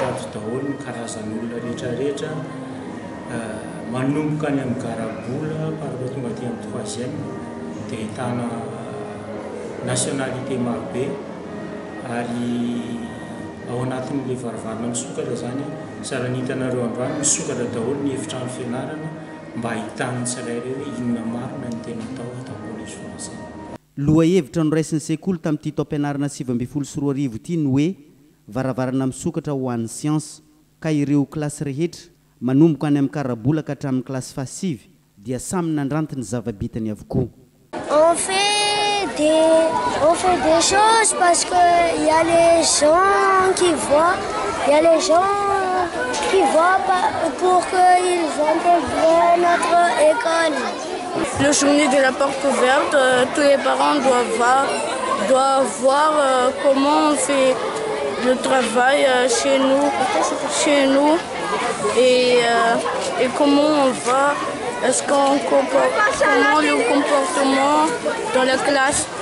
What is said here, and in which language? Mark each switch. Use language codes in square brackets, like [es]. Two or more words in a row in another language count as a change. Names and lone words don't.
[mg] ato daholo ny karazan'olona rehetrarehetra manomboka any amin'ny garabola paraha tonga aty amin'ny 3e dia ahitana nationalité marobe ary ao anatin'ilay varavarana misokatra zany sara ny hitanareo androany misokatra daholo ny efitrano fianarana mba ahitany tsirairay hoe inona marina ny tena atao ato amin'ny collège français. Loha hevitra no raisin'ny sekoly tamin'ity taom-pianarana 2024 ity ny hoe varavarana misokatra ho an'ny siansa ka ireo klasy rehetra manomboka any amin'ny karabola ka hatramin'ny klasy fahasivy dia samy nandranty ny zava-bitany avokoa. [fr] On fait des choses parce que il y a les gens qui voient, pour qu'ils intègrent notre école. Le journée de la porte ouverte, tous les parents doivent voir comment on fait le travail chez nous et comment on va, comment le comportement dans la classe.